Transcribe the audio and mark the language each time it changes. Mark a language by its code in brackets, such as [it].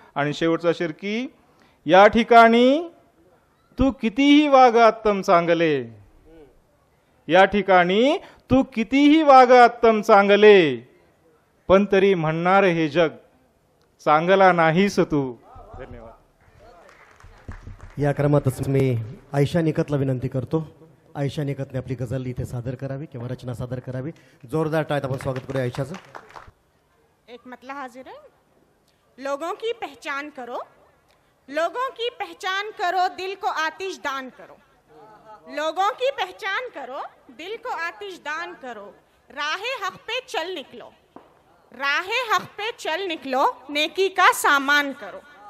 [mr] आणि शेवटचा शेर की या ठिकाणी तू कितीही वाग अत्तम चांगले, या ठिकाणी तू कितीही वाग अत्तम चांगले, पण तरी म्हणणार हे जग चांगला नाहीस तू. धन्यवाद. या क्रमातच मी आयशा निकतला विनंती करतो. आयशा निकतने आपली गझल इथे सादर करावी किंवा रचना सादर करावी. जोरदार टाळ्यात आपण स्वागत करूया आयशाचं. [hi] एक मतला हाजिर है. लोगों की पहचान करो, लोगों की पहचान करो, दिल को आतिश दान करो. लोगों की पहचान करो, दिल को आतिश दान करो. राहे हक पे चल निकलो, राहे हक पे चल निकलो, नेकी का सामान करो.